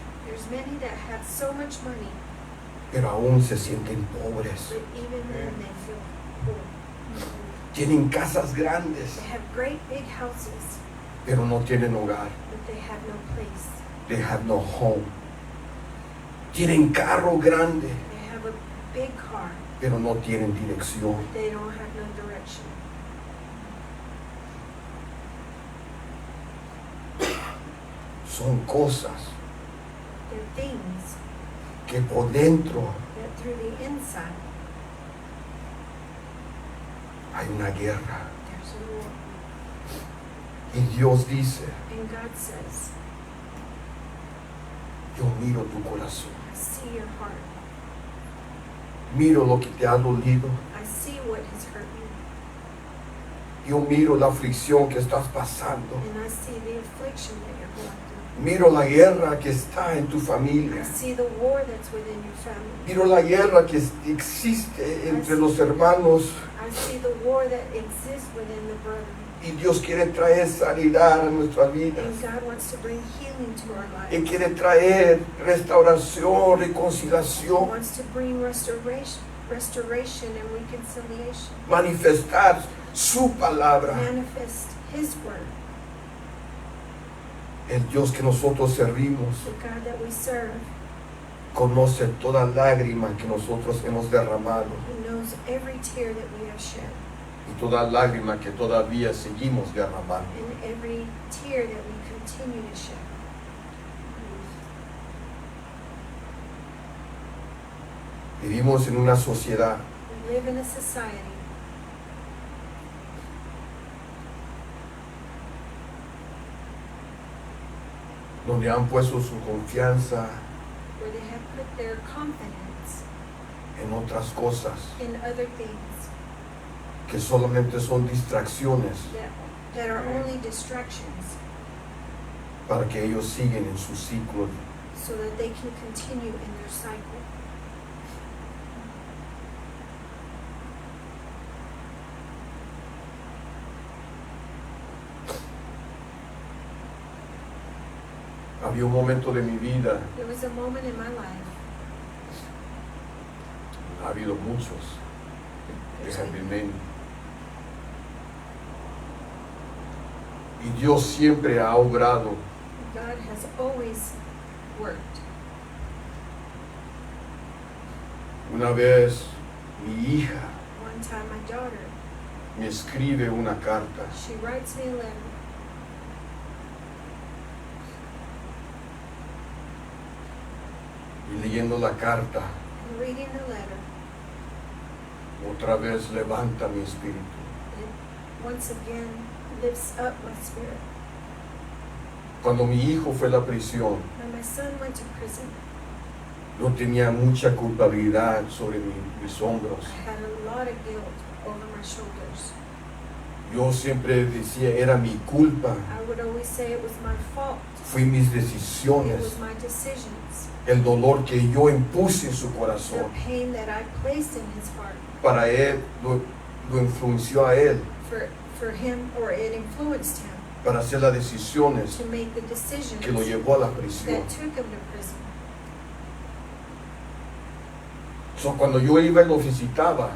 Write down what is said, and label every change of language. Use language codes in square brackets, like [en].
[en] There's many that have so much money, [es] pero aún se sienten pobres. [en] but even then they feel poor. [es] Tienen casas grandes, [en] They have great big houses, [es] pero no tienen hogar. [en] but they have no place. They have no home. [es] Tienen carro grande, [en] They have a big car, [es] pero no tienen dirección. [en] but they don't have no direction. [es] Son cosas [en] They're things [es] que por dentro [en] that through the inside, [es] hay una guerra. [en] there's a war. [es] Y Dios dice, [en] And God says, [es] yo miro tu corazón. [en] I see your heart. [es] Miro lo que te ha dolido. [en] I see what has hurt you. [es] Yo miro la aflicción que estás pasando. [en] And I see the affliction that you're going through. [es] Miro la guerra que está en tu familia. [en] I see the war that's within your family. [es] Miro la guerra que existe entre los hermanos. [en] I see the war that exists within the brethren. [es] Y Dios quiere traer sanidad a nuestras vidas. [en] And God wants to bring healing to our [es] Él [en] lives. [es] quiere traer restauración, [en] He [es] reconciliación, [en] wants to bring restoration and reconciliation. [es] manifestar su palabra. [en] Manifest His word. [es] El Dios que nosotros servimos [en] The God that we serve, [es] conoce toda lágrima que nosotros hemos derramado [en] He knows every tear that we have shed [es] y toda lágrima que todavía seguimos derramando. [en] and every tear that we continue to shed. [es] Vivimos en una sociedad [en] We live in a society [es] donde han puesto su confianza [en] where they have put their confidence [es] en otras cosas [en] in other things [es] que solamente son distracciones [en] that are only distractions [es] para que ellos sigan en su ciclo. [en] so that they can continue in their cycle. [es] Había un momento de mi vida, [en] There was a moment in my life, [es] ha habido muchos, [en] there have been many. [es] Y Dios siempre ha obrado. [en] God has always worked. [es] Una vez mi hija [en] One time my daughter, [es] me escribe una carta [en] she writes me a letter, [es] y leyendo la carta [en] and reading the letter, [es] otra vez levanta mi espíritu. [en] it once again lifts up my spirit. [es] Cuando mi hijo fue a la prisión, [en] When my son went to prison, [es] yo tenía mucha culpabilidad sobre mis hombros. [en] I had a lot of guilt over my shoulders. [es] Yo siempre decía, era mi culpa, [en] I would always say it was my fault. [es] fui mis [en] It [es] decisiones, [en] was my decisions, [es] el dolor que yo impuse en su [en] the [es] corazón. [en] pain that I placed in his heart [es] Para él, lo influenció a él [en] for him, or it influenced him [es] para hacer las decisiones [en] to make the decisions [es] que lo llevó a la prisión. [en] that took him to prison. [es] So, cuando yo iba y lo visitaba,